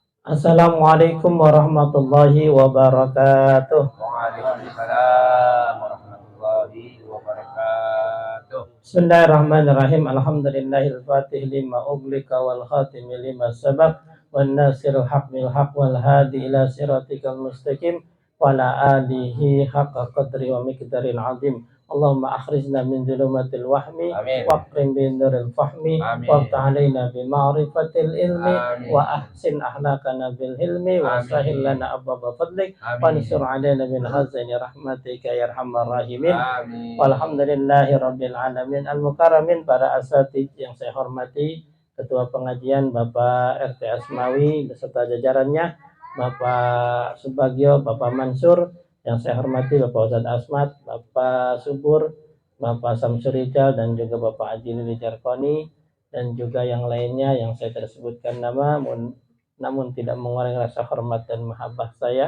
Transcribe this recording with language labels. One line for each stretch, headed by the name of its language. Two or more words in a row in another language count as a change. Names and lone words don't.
Arabic: السلام عليكم ورحمة الله وبركاته. وعليكم السلام ورحمة الله وبركاته. Bismillahirrahmanirrahim. الحمد لله الفاتح لما أغلق والخاتم لما سبق والناصر الحق بالحق والهادي إلى صراطك المستقيم وعلى آله حق قدره ومقداره العظيم. اللهم أخرجنا من ظلمات الوهم Amin. وأكرمنا بنور الفهم Amin. وافتح علينا بمعرفة العلم Amin. وحسن أخلاقنا بالحلم و Amin. وسهل لنا أبواب فضلك Amin. وانشر علينا من خزائن رحمتك يا أرحم الراحمين. Amin. والحمد لله رب العالمين المكرمين.
Indonesian: Para asatidz yang saya hormati, Ketua Pengajian Bapak RT Asmawi beserta jajarannya, Bapak Subagio, Bapak Mansur, yang saya hormati Bapak Ustadz Asmat, Bapak Subur, Bapak Samsur Rijal, dan juga Bapak Haji Lili Jarkoni, dan juga yang lainnya yang saya tidak sebutkan nama, namun tidak mengurangi rasa hormat dan mahabbah saya.